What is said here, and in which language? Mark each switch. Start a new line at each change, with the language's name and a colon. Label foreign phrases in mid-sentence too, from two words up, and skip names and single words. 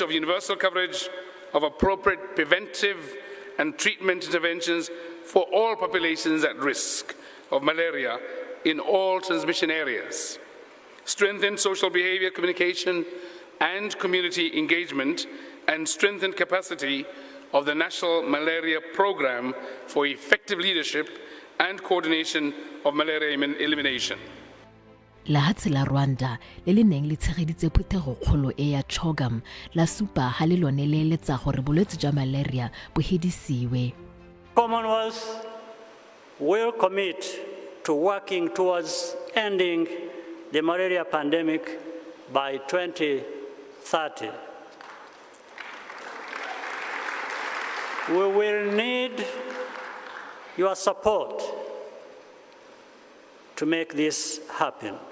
English: of universal coverage of appropriate preventive and treatment interventions for all populations at risk of malaria in all transmission areas, strengthen social behavior communication and community engagement, and strengthen capacity of the National Malaria Program for effective leadership and coordination of malaria elimination.
Tswana: Lehatshe la Rwanda le le neng le tshegeditse phuthego kgolo e ya CHOGM la supa ha le lone le letsa gore bolwetse jwa malaria bo hedisiwe.
English: Commonwealth will commit to working towards ending the malaria pandemic by 2030. We will need your support to make this happen.